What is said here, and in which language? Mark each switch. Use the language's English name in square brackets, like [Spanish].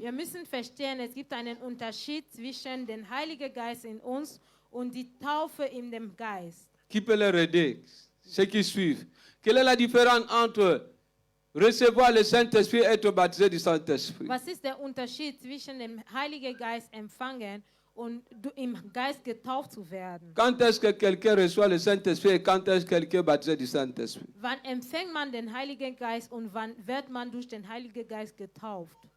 [German] Wir müssen verstehen, es gibt einen Unterschied zwischen dem Heiligen Geist in uns und die Taufe in dem Geist. [French] Qui peut leur aider? Ceux qui suivent. Quelle est la différence entre recevoir le Saint-Esprit et être baptisé du Saint-Esprit? [German] Was ist der Unterschied zwischen dem Heiligen Geist empfangen und im Geist getauft zu werden? [French] Quand est-ce que quelqu'un reçoit le Saint-Esprit et quand est-ce que quelqu'un est baptisé du Saint-Esprit? [German] Wann empfängt man den Heiligen Geist und wann wird man durch den Heiligen Geist getauft?